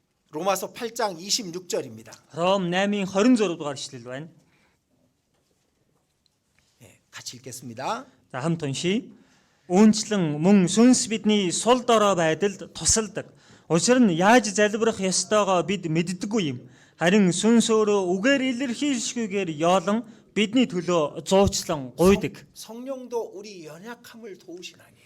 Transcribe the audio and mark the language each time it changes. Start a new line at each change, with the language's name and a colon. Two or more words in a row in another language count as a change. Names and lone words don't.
Korean: 로마서 8장 26절입니다.
Mongolian: Ром 8-ын 26 дугаар ишлэл байна.
Korean: 같이 읽겠습니다.
Mongolian: За хамт уншийе. Үүнчлэн мөн сүнс бидний сул дорой байдалд тусалдаг. Учир нь яаж залбирах ёстойгоо бид мэддэггүй юм. Харин сүнс өөрөө үгээр илэрхийлшгүйгээр яолон бидний төлөө зуучлан гуйдаг.
Korean: 성령도 우리 연약함을 도우신 아니에요.